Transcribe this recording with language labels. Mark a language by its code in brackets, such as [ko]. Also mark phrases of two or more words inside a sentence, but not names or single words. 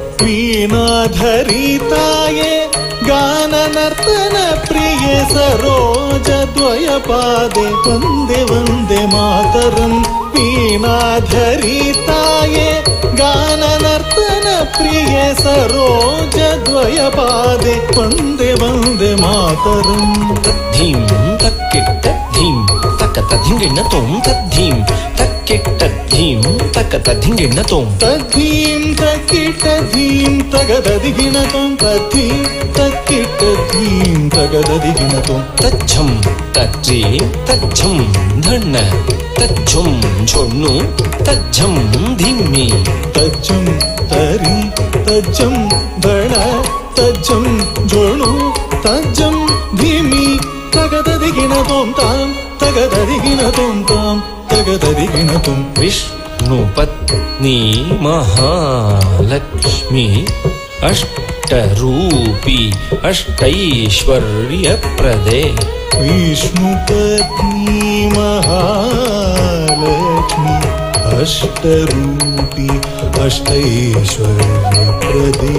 [kn] ವೀಣಾಧರಿ ತಾಯೆ ಗಾನ ನರ್ತನ ಪ್ರಿಯೆ ಸರೋಜ ದ್ವಯ ಪಾದೆ [sa] ವಂದೇ ವಂದೇ ಮಾತರಂ. [kn] ವೀಣಾಧರಿ ತಾಯೆ ಗಾನ ನರ್ತನ ಪ್ರಿಯೆ ಸರೋಜ ದ್ವಯ ಪಾದೆ [sa] ವಂದೇ ವಂದೇ ಮಾತರಂ. ತದ್ಧೀಂ ತಕ್ಕಿಟ್ಟ ಧೀಂ ತಕ್ಕತ ಧಿಂಗಿಣ್ಣ ತೋಂ ತದ್ಧೀಂ ತಕ್ಕಿಟ್ಟ ಧೀಂ ತಕ್ಕತ ಧಿಂಗಿಣ್ಣ ತೋಂ. ತದ್ಧೀಂ ತಕ್ಕಿಟ್ಟ ಧೀಂ ತಗದದಿಗಿಣ ತೋಂ ತದ್ಧೀಂ ತಕ್ಕಿಟ್ಟ ಧೀಂ ತಗದದಿಗಿಣ ತೋಂ. ತಜ್ಜಂ ತಜ್ಜಿ ತಜ್ಜಂ ಧಣ್ಣ ತಜ್ಜಂ ಝೊಣ್ಣು ತಜ್ಜಂ ಧಿಮ್ಮಿ. ತಜ್ಜಂ ತರಿ ತಜ್ಜಂ ಧಣ ತಜ್ಜಂ ಜೋಣು ತಜ್ಜಂ ಧೀಮಿ ತಗದದಿಗಿಣ ತೋಂ ತಾಂ ತಗದದಿಗಿಣ ತೋಂ ತಾಂ ತಗದದಿಗಿಣ ತೋಂ. [kn] ವಿಷ್ಣು ಪತ್ನಿ ಮಹಾಲಕ್ಷ್ಮಿ ಅಷ್ಟರೂಪಿ ಅಷ್ಟೈಶ್ವರ್ಯ ಪ್ರದೆ. ವಿಷ್ಣು ಪತ್ನಿ ಮಹಾಲಕ್ಷ್ಮಿ ಅಷ್ಟರೂಪಿ ಅಷ್ಟೈಶ್ವರ್ಯ ಪ್ರದೆ.